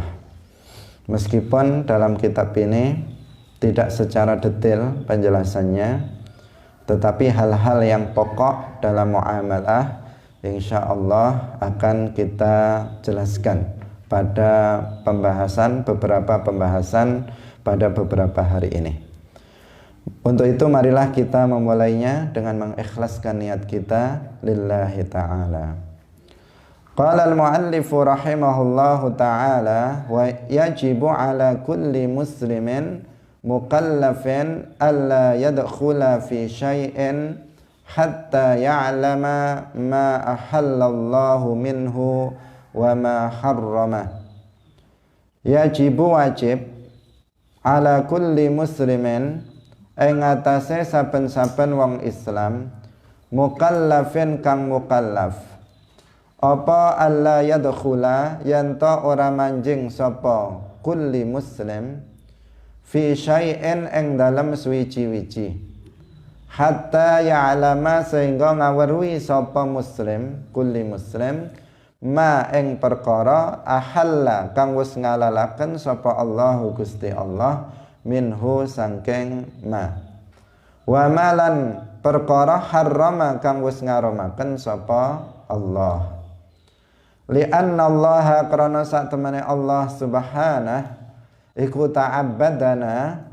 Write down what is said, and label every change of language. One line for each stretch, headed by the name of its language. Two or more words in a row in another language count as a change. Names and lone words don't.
Indonesian: Meskipun dalam kitab ini tidak secara detail penjelasannya, tetapi hal-hal yang pokok dalam muamalah
Arabic: إن شاء الله
Indonesian: akan kita jelaskan pada beberapa pembahasan pada beberapa hari ini. Untuk itu marilah kita memulainya dengan mengikhlaskan niat kita
Arabic: لله تعالى. قال المؤلف رحمه الله تعالى ويجب على كل مسلم مكلف ألا يدخل في شيء حتى يعلم ما أحل الله منه وما حرم. يجب واجب على كل مسلم
Javanese: ing atase saben-saben wong Islam mukallafin kang mukallaf apa
Arabic: ألا يدخل
Javanese: yen ta ora manjing sapa
Arabic: كل مسلم في شيء
Javanese: ing dalem suwiji-wiji
Arabic: حتى يعلم
Javanese: sehingga ngaweruhi sapa
Arabic: مسلم كل مسلم
Javanese: ma ing perkara ahalla kang wis ngalalaken sapa Allahu Gusti Allah minhu sangking ma wa malan perkara harrama kang wis ngaramaken sapa Allah
Arabic: لأن الله
Javanese: karena sak temene Allah subhanahu iku ta'abbadana